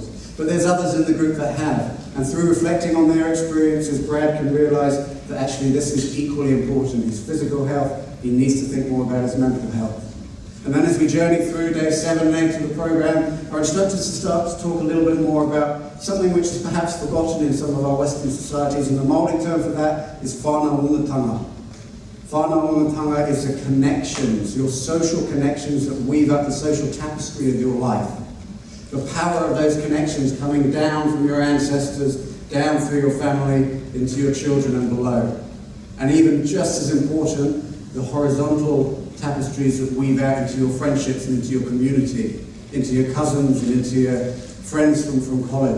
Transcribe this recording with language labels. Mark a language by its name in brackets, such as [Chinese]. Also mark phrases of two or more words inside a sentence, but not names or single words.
[English] But there's others in the group that have. And through reflecting on their experiences, Brad can realise that actually this is equally important. His physical health, he needs to think more about his mental health. And then as we journey through day 7 and 8 of the program, our instructors start to talk a little bit more about something which is perhaps forgotten in some of our Western societies, and the Māori term for that is whānau-onutanga. Whānau-onutanga is the connections, your social connections that weave up the social tapestry of your life. The power of those connections coming down from your ancestors, down through your family, into your children and below. And even just as important, the horizontal tapestries that weave out into your friendships and into your community, into your cousins and into your friends from college.